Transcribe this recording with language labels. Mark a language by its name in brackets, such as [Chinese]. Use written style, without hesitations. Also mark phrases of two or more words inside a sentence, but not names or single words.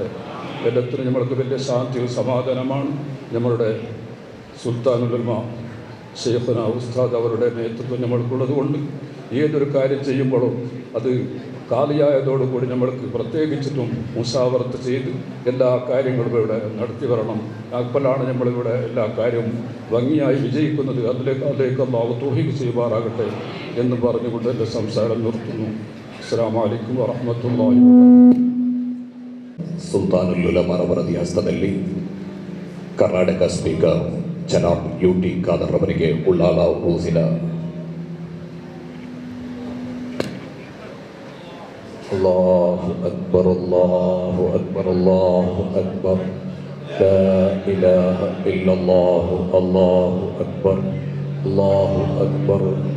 [Malayalam] എല്ലാത്തിനും നമ്മൾക്ക് വലിയ ശാന്തിയും സമാധാനമാണ്. നമ്മളുടെ സുൽത്താനുൽ ഉലമ ശൈഖുന ഉസ്താദ് അവരുടെ നേതൃത്വം നമ്മൾക്കുള്ളത് കൊണ്ട് ഏതൊരു കാര്യം ചെയ്യുമ്പോഴും അത് കാലിയായതോടുകൂടി നമ്മൾക്ക് പ്രത്യേകിച്ചിട്ടും മുസാവറത്ത് ചെയ്ത് എല്ലാ കാര്യങ്ങളും ഇവിടെ നടത്തി വരണം. അപ്പോഴാണ് നമ്മളിവിടെ എല്ലാ കാര്യവും ഭംഗിയായി വിജയിക്കുന്നത്. അതിലേക്ക് അല്ലാഹു തൗഫീഖ് ചെയ്യുമാറാകട്ടെ എന്ന് പറഞ്ഞുകൊണ്ട് എൻ്റെ സംസാരം നിർത്തുന്നു. [Arabic] السلام عليكم ورحمة الله وبركاته. [Kannada] ಸುಲ್ತಾನುಲ್ ಉಲಮಾ ಅವರ ಧ್ಯಾಸದಲ್ಲಿ ಕರ್ನಾಟಕ ಸ್ಪೀಕರ್ ಜನಾಬ್ UT ಖಾದರ್ ಅವರಿಗೆ ಉಳ್ಳಾಲ ಉರೂಸಿನ [Arabic] الله أكبر الله أكبر الله أكبر لا إله إلا الله الله أكبر الله أكبر.